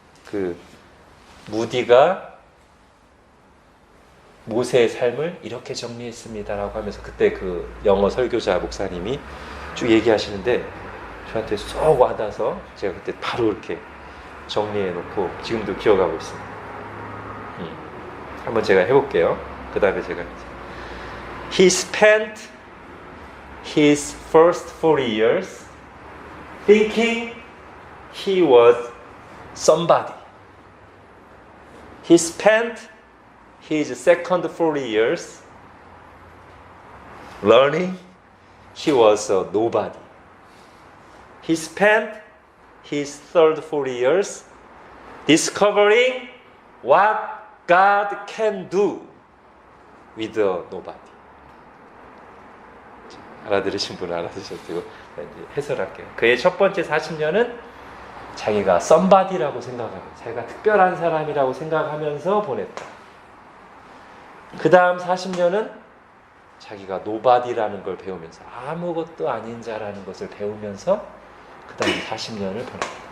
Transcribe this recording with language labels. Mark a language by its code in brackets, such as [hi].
[ko] 그 무디가 모세의 삶을 이렇게 정리했습니다라고 하면서 그때 그 영어 설교자 목사님이 쭉 얘기하시는데 저한테 쏙 와닿아서 제가 그때 바로 이렇게 정리해 놓고 지금도 기억하고 있습니다. 한번 제가 해볼게요. 그 다음에 제가 [en] He spent his first 40 years thinking he was somebody. He spent his second 40 years learning he was a nobody. He spent his third 40 years discovering what God can do with a nobody. [ko] 알아들으신 분은 알아들으셨고 해설할게요. 그의 첫 번째 40년은 자기가 somebody라고 생각하면서, 자기가 특별한 사람이라고 생각하면서 보냈다. 그 다음 40년은 자기가 nobody라는 걸 배우면서, 아무것도 아닌 자라는 것을 배우면서 그 다음 40년을 보냈다.